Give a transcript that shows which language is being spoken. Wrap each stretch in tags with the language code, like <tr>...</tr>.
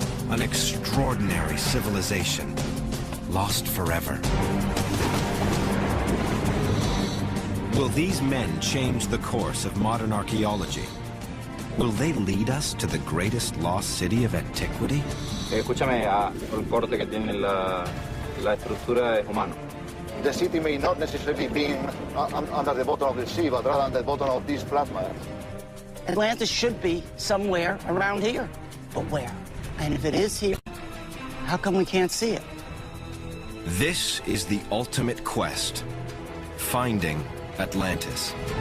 <en>An extraordinary civilization, lost forever. Will these men change the course of modern archaeology? Will they lead us to the greatest lost city of antiquity?</en> <es>Escúchame, el corte que tiene la estructura es humano.</es> <en>The city may not necessarily be under the bottom of the sea, but rather under the bottom of this flatland. Atlantis should be somewhere around here. But where? And if it is here, how come we can't see it? This is the ultimate quest, finding Atlantis.</en>